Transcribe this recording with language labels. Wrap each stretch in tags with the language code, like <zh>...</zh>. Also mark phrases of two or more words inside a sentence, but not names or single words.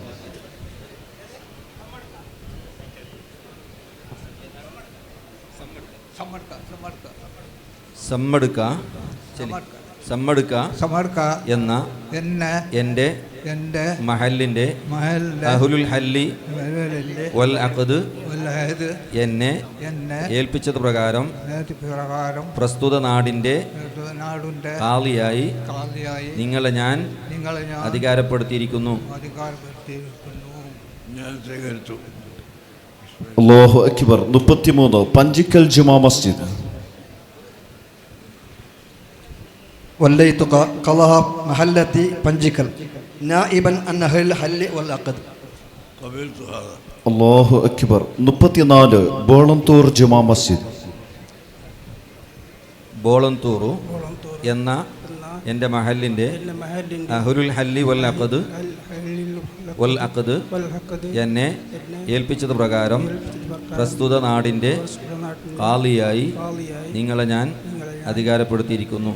<ml>സമ്മടുക്ക എന്ന എൻ്റെ മഹല്ലിന്റെ</ml> <ar>أهل الحل والعقد</ar> <ml>എന്നെ ഏൽപ്പിച്ചത് പ്രകാരം പ്രസ്തുത നാടിന്റെ ഖാളിയായി നിങ്ങളെ ഞാൻ അധികാരപ്പെടുത്തിയിരിക്കുന്നു.</ml> <ar>الله أكبر.</ar> <ml>33 പഞ്ചിക്കൽ ജുമാ മസ്ജിദ്.</ml> <ar>وليتك قضاء محلتي പഞ്ചിക്കൽ نائبا عن أهل الحل والعقد. الله أكبر.</ar> <ml>34 ബോളന്തൂർ ജുമാ മസ്ജിദ്. ബോളന്തൂറു എന്ന എൻ്റെ മഹല്ലിന്റെ</ml> <ar>أهل الحل والعقد</ar> <ml>എന്നെ ഏൽപ്പിച്ചത് പ്രകാരം പ്രസ്തുത നാടിന്റെ ഖാളിയായി നിങ്ങളെ ഞാൻ അധികാരപ്പെടുത്തിയിരിക്കുന്നു.</ml>